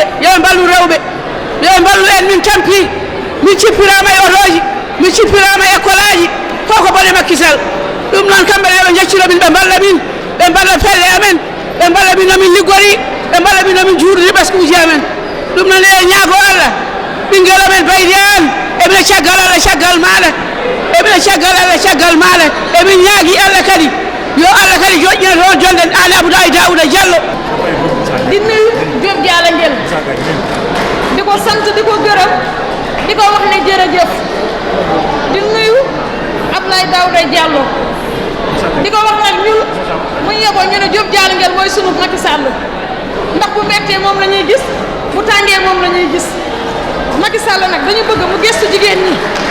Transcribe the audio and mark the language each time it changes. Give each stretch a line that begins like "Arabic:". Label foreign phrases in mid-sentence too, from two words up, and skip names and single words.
Fula: yoɓe mballu rewɓe yoɓe mballu en min tampi min cippirama e otoji min cippirama e école aji fof ko bone Macky Sall ɗum noon kamɓe yoɓe jaccino min ɓe mballa min ɓe mballa pelle amen ɓe mballa min nomin liggori ɓe mballa min nomin juurdi ɓeskuji amen ɗum noon eɗen ñaago Allah ɓinguel amen baydi an eɓina caggal Allah caggal maɗa eɓina caggal Allah caggal maɗa emin ñaagui Allah kadi yo Allah kadi joƴƴina toon jonde Ali Abdoulaye Daouda Diallo
Wolof: di nuyu Diop Diara Guel di ko sant di ko gërëm di ko wax ne jërëjëf di nuyu Abdoulaye Daouda Diallo di ko wax nag ñun mu yeboo ñu ne Diop Diara Guel mooy sunu Macky Sall ndax bu mettee moom la ñuy gis bu tàngee moom la ñuy gis Macky Sall nag dañu bëgg mu gëstu jigéen ñi